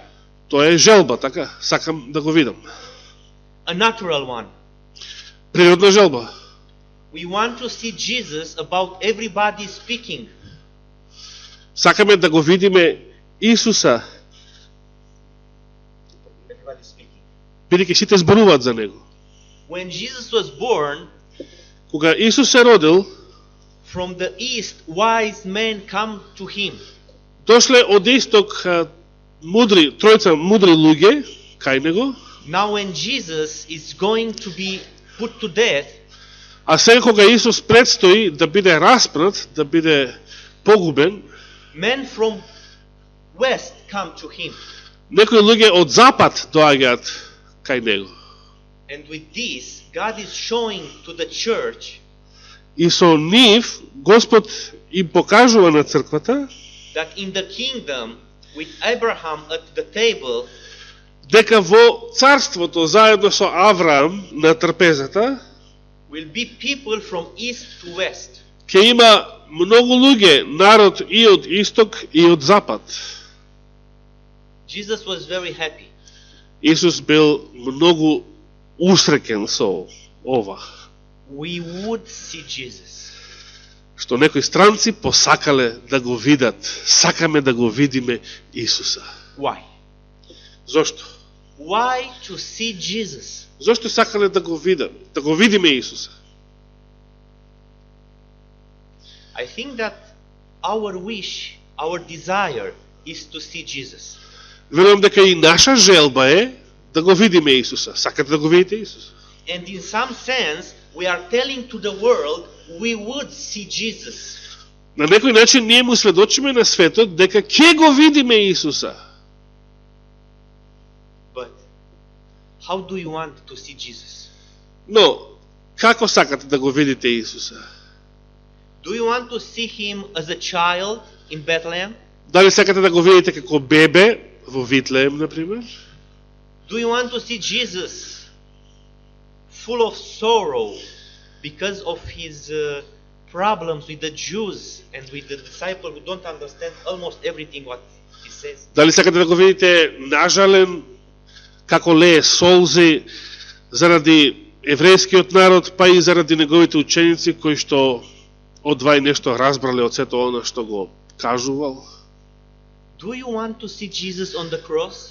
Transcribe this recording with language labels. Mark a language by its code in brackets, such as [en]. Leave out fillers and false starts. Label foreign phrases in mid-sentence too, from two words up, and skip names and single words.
[mk] Тоа е желба, така? Сакам да го видам. [en] A natural one. [mk] Природна желба. [en] We want to see Jesus about everybody speaking. [mk] Сакаме да го видиме Исуса, [en] Everybody speaking. [mk] бидејќи сите зборуваат за него. [en] When Jesus was born, [mk] Кога Исус се родил, [en] from the east, wise men come to him. [mk] дошле од исток тројца мудри луѓе кај него, [en] Now when Jesus is going to be put to death, [mk] а сега кога Исус предстои да биде распнат, да биде погубен, [en] men from west come to him. [mk] некои луѓе од запад доаѓаат кај него. [en] And with this, God is showing to the church [mk] И со нив Господ им покажува на црквата [en] that in the kingdom, with Abraham at the table, [mk] дека во царството заедно со Авраам на трпезата [en] will be people from east to west. [mk] ќе има многу луѓе, народ и од исток и од запад. [en] Jesus was very happy. [mk] Исус бил многу усреќен со ова, [en] We would see Jesus. [mk] што некои странци посакале да го видат. Сакаме да го видиме Исуса. [en] Why? [mk] Зошто? [en] Why to see Jesus? [mk] Зошто сакале да го видат, да го видиме Исуса? [en] I think that our wish, our desire is to see Jesus. [mk] Верувам дека и наша желба е да го видиме Исуса. Сакате да го видите Исуса? [en] And in some sense, we are telling to the world we would see Jesus. [mk] На некој начин ние му сведочиме на светот дека ќе го видиме Исуса. [en] But how do you want to see Jesus? [mk] Но, како сакате да го видите Исуса? [en] Do you want to see him as a child in Bethlehem? [mk] Дали сакате да го видите како бебе во Витлеем, например? [en] Do you want to see Jesus full of sorrow because of his problems with the Jews and with the disciples who don't understand almost everything what he says? [mk] Дали сакате да го видите нажален, како лее солзи заради еврејскиот народ, па и заради неговите ученици кои што одвај нешто разбрале од сето оно што го кажувал? [en] Do you want to see Jesus on the cross?